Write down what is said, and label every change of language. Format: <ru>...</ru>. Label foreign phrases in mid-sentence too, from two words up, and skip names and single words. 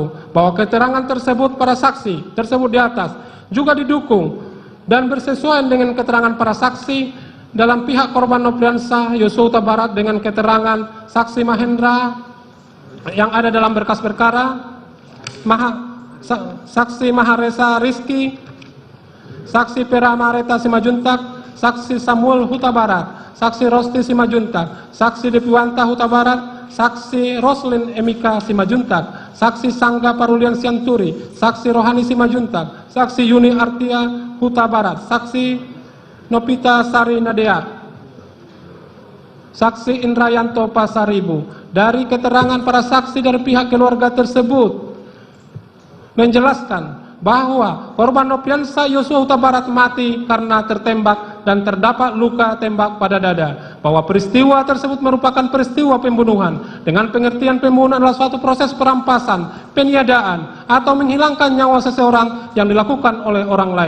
<id>Bahwa keterangan tersebut para saksi tersebut di atas juga didukung dan bersesuaian dengan keterangan para saksi dalam pihak korban Nopriansa Yosua Huta Barat dengan keterangan saksi Mahendra yang ada dalam berkas perkara, saksi Maharesa Rizky, saksi Peramareta Simajuntak, saksi Samuel Huta Barat, saksi Rosti Simajuntak, saksi Depiwanta Huta Barat, saksi Roslin Emika Simajuntak, saksi Sangga Parulian Sianturi, saksi Rohani Simajuntak, saksi Yuni Artia Huta Barat, saksi Nopita Sari Nadeat, saksi Indrayanto Pasaribu. Dari keterangan para saksi dari pihak keluarga tersebut menjelaskan bahwa korban Nopriansa Yosua Huta Barat mati karena tertembak dan terdapat luka tembak pada dada. Bahwa peristiwa tersebut merupakan peristiwa pembunuhan dengan pengertian pembunuhan adalah suatu proses perampasan, peniadaan atau menghilangkan nyawa seseorang yang dilakukan oleh orang lain.</id>